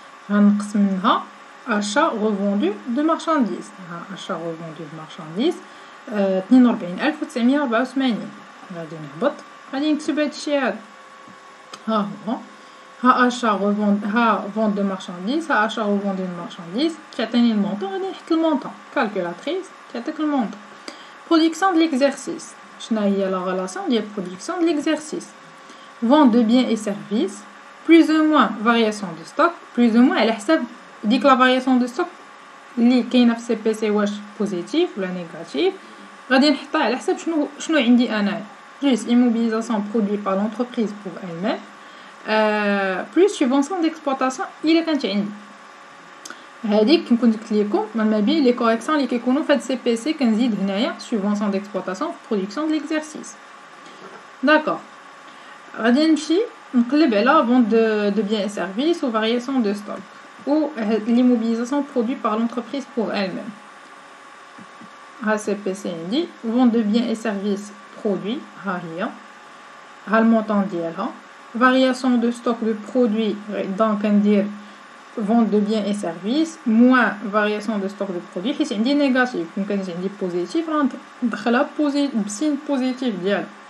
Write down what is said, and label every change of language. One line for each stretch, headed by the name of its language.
Arabic: غنقسم منها
French: achat revenu de marchandises. achat revenu de marchandises 42984.
Arabic: غادي نهبط غادي نكتب هادشي هذا.
French: ها هو ها achat revend ها vente de marchandises ها achat revenu de marchandises
Arabic: تعطيني المونطون. غادي نحط المونطون كالكولاتريس تعطيك المونطون.
French: production de l'exercice.
Arabic: شنو هي لا relation ديال
French: production de l'exercice؟ vente de biens et services plus ou moins variation de stock plus ou moins
Arabic: على حساب ديك لا variation de stock اللي كاينه في سي بي سي واش بوزيتيف ولا نيجاتيف. غادي نحطها على حساب شنو عندي انا.
French: plus immobilisation produit par l'entreprise pour elle-même plus subvention d'exploitation
Arabic: الا كانت عندي. هذيك كنت قلت لكم ما بين لي كوريكسيون اللي كيكونوا في هاد سي بي سي كنزيد هنايا
French: subvention d'exploitation production de l'exercice.
Arabic: داكور غادي نمشي نقلب على
French: vente de biens et services ou variation de stock ou l'immobilisation produit par l'entreprise pour elle-même.
Arabic: ها سي بي سي عندي
French: vente de biens et services produits
Arabic: ها هي ها المونطون ديالها.
French: variation de stock de produits donc كندير vente de biens et services moins variation de stock de produits
Arabic: حيت عندي نيجاتيف. كون كانت عندي بوزيتيف غندخلها بسين بوزيتيف ديالها.